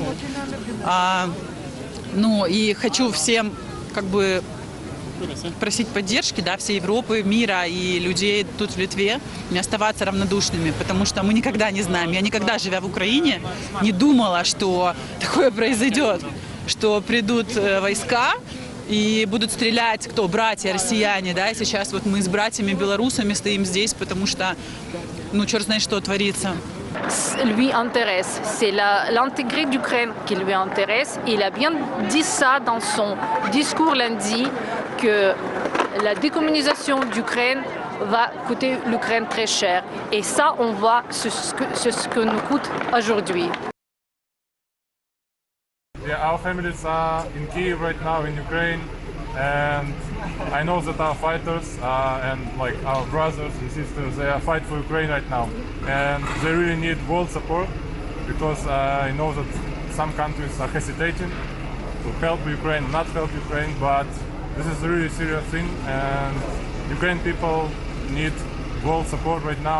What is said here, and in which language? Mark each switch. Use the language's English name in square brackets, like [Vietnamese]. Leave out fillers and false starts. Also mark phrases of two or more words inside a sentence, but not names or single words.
[Russian] И хочу всем просить поддержки, всей Европы, мира и людей тут в Литве, не оставаться равнодушными, потому что мы никогда не знаем. Я никогда, живя в Украине, не думала, что такое произойдет, что придут войска и будут стрелять, кто? Братья, россияне, и сейчас вот мы с братьями белорусами стоим здесь, потому что, черт знает, что творится. [French] Lui intéresse, c'est l'intégrité d'Ukraine qui lui intéresse. Il a bien dit ça dans son discours lundi, que la décommunisation d'Ukraine va coûter l'Ukraine très cher. Et ça, on voit ce que nous coûte aujourd'hui. [English] Yeah, our families are in Kyiv right now, in Ukraine, and I know that our fighters and like our brothers and sisters, they are fighting for Ukraine right now, and they really need world support, because I know that some countries are hesitating to help Ukraine, not help Ukraine, but this is a really serious thing, and Ukrainian people need world support right now.